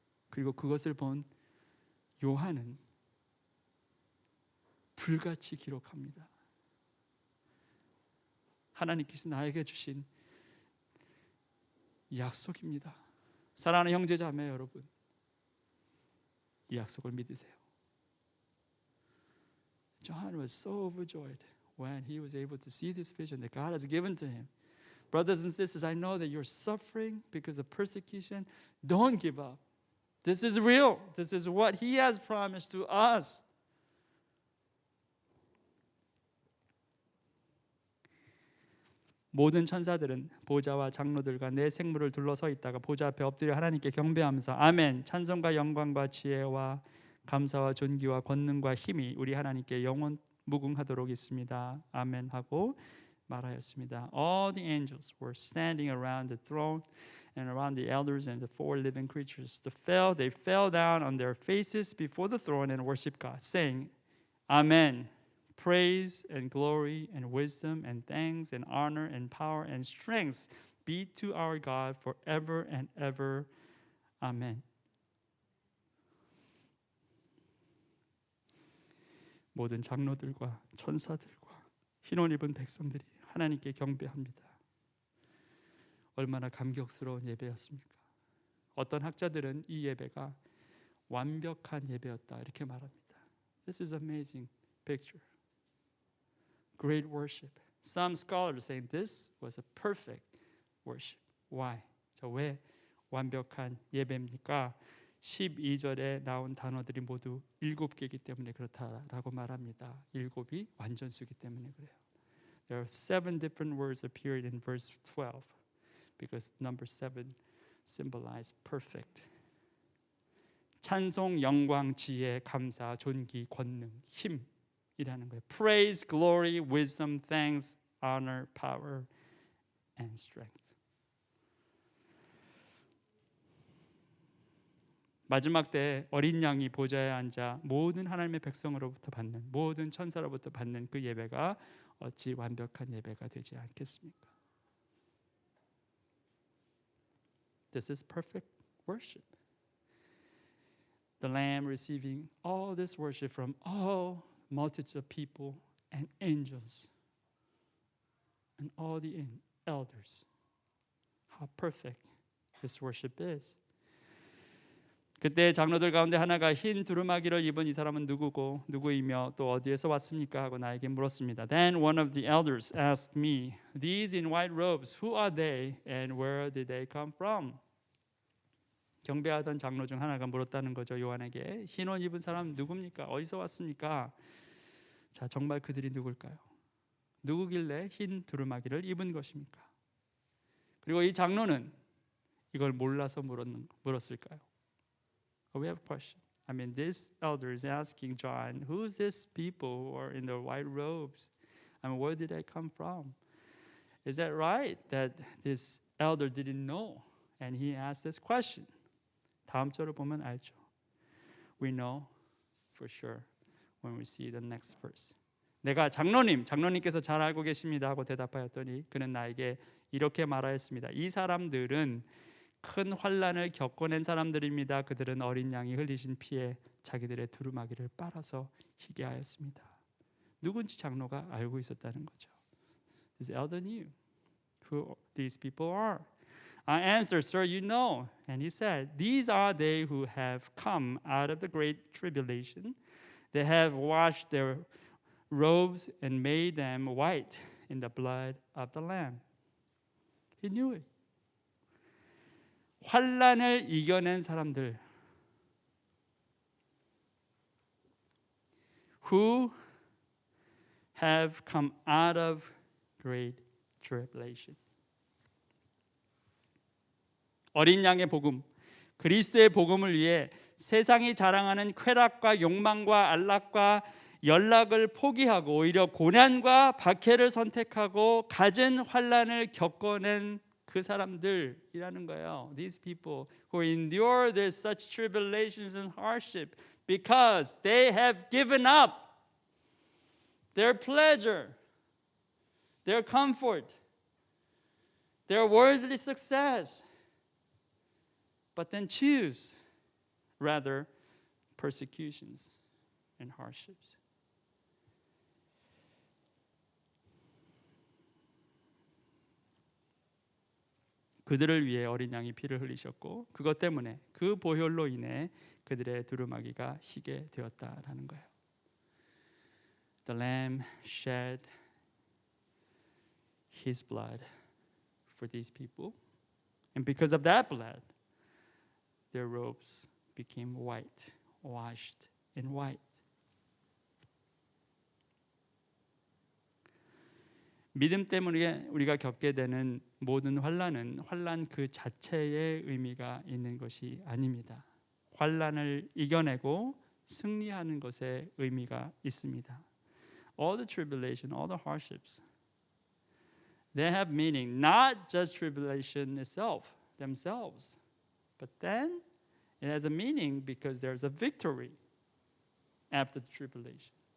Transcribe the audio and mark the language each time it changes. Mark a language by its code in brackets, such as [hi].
[ko] 그리고 그것을 본 요한은 불같이 기록합니다. 하나님께서 나에게 주신 약속입니다. 사랑하는 형제자매 여러분, 이 약속을 믿으세요. [en] John was so overjoyed when he was able to see this vision that God has given to him. Brothers and sisters, I know that you're suffering because of persecution. Don't give up. This is real. This is what He has promised to us. [ko] 모든 천사들은 보좌와 장로들과 내 생물을 둘러서 있다가 보좌 앞에 엎드려 하나님께 경배하면서 아멘, 찬송과 영광과 지혜와 감사와 존귀와 권능과 힘이 우리 하나님께 영원 무궁하도록 있습니다. 아멘 하고 말하였습니다. [en] All the angels were standing around the throne and around the elders and the four living creatures. They fell down on their faces before the throne and worshiped God, saying, Amen. Praise and glory and wisdom and thanks and honor and power and strength be to our God forever and ever. Amen. [ko] 모든 장로들과 천사들과 흰옷 입은 백성들이 하나님께 경배합니다. 얼마나 감격스러운 예배였습니까? 어떤 학자들은 이 예배가 완벽한 예배였다 이렇게 말합니다. [en] This is amazing picture. Great worship. Some scholars say this was a perfect worship. Why? [ko] 왜 완벽한 예배입니까? 12절에 나온 단어들이 모두 7개이기 때문에 그렇다라고 말합니다. 7이 완전수이기 때문에 그래요. [en] There are 7 different words appeared in verse 12 because number 7 symbolize perfect. [ko] 찬송, 영광, 지혜, 감사, 존귀, 권능, 힘이라는 거예요. [en] Praise, glory, wisdom, thanks, honor, power and strength. [ko] 마지막 때 어린 양이 보좌에 앉아 모든 하나님의 백성으로부터 받는, 모든 천사로부터 받는 그 예배가 어찌 완벽한 예배가 되지 않겠습니까? [en] This is perfect worship. The Lamb receiving all this worship from all multitudes of people and angels and all the elders. How perfect this worship is. [ko] 그때 장로들 가운데 하나가 흰 두루마기를 입은 이 사람은 누구이며 또 어디에서 왔습니까? 하고 나에게 물었습니다. [en] Then one of the elders asked me, These in white robes, who are they and where did they come from? [ko] 경배하던 장로 중 하나가 물었다는 거죠. 요한에게 흰 옷 입은 사람 누굽니까? 어디서 왔습니까? 자, 정말 그들이 누굴까요? 누구길래 흰 두루마기를 입은 것입니까? 그리고 이 장로는 이걸 몰라서 물었을까요? [en] We have a question. I mean, this elder is asking John, who's these people who are in the white robes? I mean, where did they come from? Is that right that this elder didn't know and he asked this question? [ko] 다음 절을 보면 알죠. [en] We know for sure when we see the next verse. [ko] 내가 장로님께서 잘 알고 계십니다 하고 대답하였더니 그는 나에게 이렇게 말하였습니다. 이 사람들은 큰 환난을 겪어낸 사람들입니다. 그들은 어린 양이 흘리신 피에 자기들의 두루마기를 빨아서 희게 하였습니다. 누군지 장로가 알고 있었다는 거죠. [en] This elder knew who these people are. I answered, Sir, you know. And he said, These are they who have come out of the great tribulation. They have washed their robes and made them white in the blood of the Lamb. He knew it. [ko] 환난을 이겨낸 사람들 [en] who have come out of great tribulation. [ko] 어린 양의 복음, 그리스도의 복음을 위해 세상이 자랑하는 쾌락과 욕망과 안락과 연락을 포기하고 오히려 고난과 박해를 선택하고 갖은 환난을 겪어낸 그 사람들이라는 거예요. [en] These people who endure their such tribulations and hardship because they have given up their pleasure, their comfort, their worldly success, but then choose rather persecutions and hardships. [ko] 그들을 위해 어린 양이 피를 흘리셨고 그것 때문에 그 보혈로 인해 그들의 두루마기가 희게 되었다라는 거예요. [en] The Lamb shed His blood for these people, and because of that blood, their robes became white, washed in white. [ko] 믿음 때문에 우리가 겪게 되는 모든 환난은 환난 그 자체의 의미가 있는 것이 아닙니다. 환난을 이겨내고 승리하는 것에 의미가 있습니다. [en] All the tribulation, all the hardships, they have meaning, not just tribulation itself, themselves, but then it has a meaning because there's a victory after the tribulation.